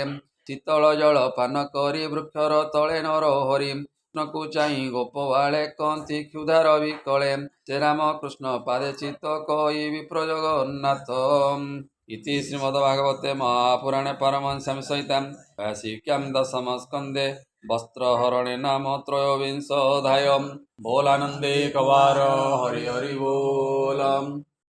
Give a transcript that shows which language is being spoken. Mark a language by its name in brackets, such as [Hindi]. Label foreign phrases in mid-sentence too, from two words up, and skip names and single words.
[Odia] ଶୀତଳ ଜଳ ପାନ କରି ବୃକ୍ଷର ତଳେ ନର ହରି। କୃଷ୍ଣକୁ ଚାହିଁ ଗୋପବାଳେ କହନ୍ତି କ୍ଷୁଧାର ବିକଳେ। ସେ ରାମ କୃଷ୍ଣ ପାଦେ ଚିତ୍ତ କହି ବିପ୍ର ଜଗନ୍ନାଥ। [Sanskrit] ଇତି ଶ୍ରୀମଦ୍ଭାଗବତେ ମହାପୁରାଣେ ପାରମହଂସ୍ୟାଂ ସଂହିତାଂ भाष्यम दशम स्कंदे वस्त्रहरणे नाम त्रयोविंशोऽध्यायः। [Odia] ବୋଲାନନ୍ଦେ କବାର ହରି ହରି ବୋଲ।